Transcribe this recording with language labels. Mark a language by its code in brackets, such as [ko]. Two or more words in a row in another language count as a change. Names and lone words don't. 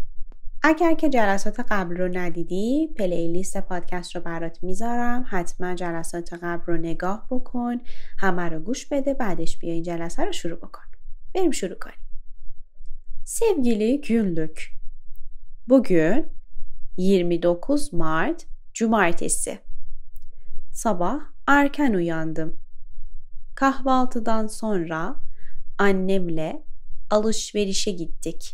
[fa] اگر که جلسات قبل رو ندیدی، پلیلیست پادکست رو برات میذارم. حتما جلسات قبل رو نگاه بکن، همه رو گوش بده، بعدش بیا این جلسه رو شروع بکن. بریم şuruع کنیم. [tr] Sevgili günlük. Bugün 29 Mart Cumartesi. Sabah erken uyandım. Kahvaltıdan sonra annemle alışverişe gittik.